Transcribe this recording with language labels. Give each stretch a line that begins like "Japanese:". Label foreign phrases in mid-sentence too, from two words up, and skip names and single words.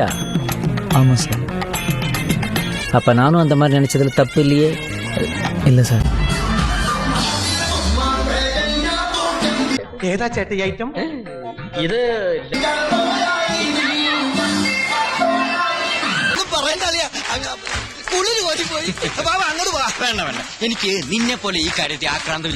Tamil: ஆமாம் சார். அப்போ நானும் அந்த மாதிரி நினைச்சதுல தப்பு இல்லையே? இல்லை சார்.
Malayalam: ഏതാ ചേട്ട ഈ ഐറ്റം? ഇത് വേണ്ട വേണ്ട, എനിക്ക് നിന്നെ പോലെ ഈ കാര്യത്തിൽ ആക്രാന്തമില്ല.